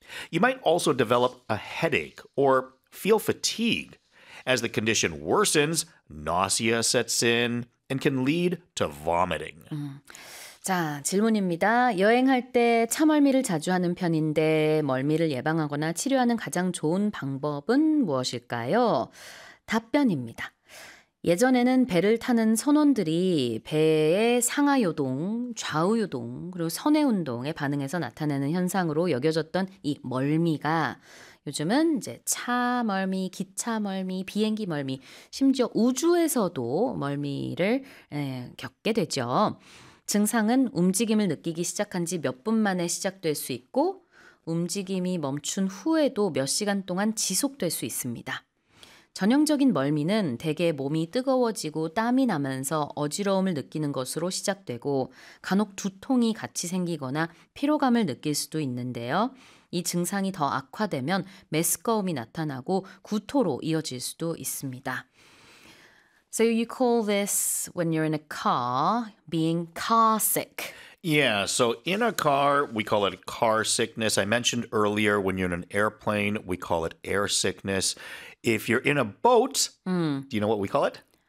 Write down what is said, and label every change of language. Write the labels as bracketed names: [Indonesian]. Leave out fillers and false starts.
[English] You might also develop a headache or feel fatigue. As the condition worsens, nausea sets in and can lead to vomiting. [Korean] 자, 질문입니다. 여행할 때 차멀미를 자주 하는 편인데 멀미를 예방하거나 치료하는 가장 좋은 방법은 무엇일까요? 답변입니다. 예전에는 배를 타는 선원들이 배의 상하요동, 좌우요동, 그리고 선해운동에 반응해서 나타내는 현상으로 여겨졌던 이 멀미가 요즘은 이제 차 멀미, 기차 멀미, 비행기 멀미, 심지어 우주에서도 멀미를 겪게 되죠. 증상은 움직임을 느끼기 시작한 지 몇 분 만에 시작될 수 있고 움직임이 멈춘 후에도 몇 시간 동안 지속될 수 있습니다. 전형적인 멀미는 대개 몸이 뜨거워지고 땀이 나면서 어지러움을 느끼는 것으로 시작되고 간혹 두통이 같이 생기거나 피로감을 느낄 수도 있는데요. 이 증상이 더 악화되면 메스꺼움이 나타나고 구토로 이어질 수도 있습니다. [English] So you call this when you're in a car being car sick. Yeah, so in a car, we call it car sickness. I mentioned earlier when you're in an airplane, we call it air sickness. If you're in a boat, do you know what we call it?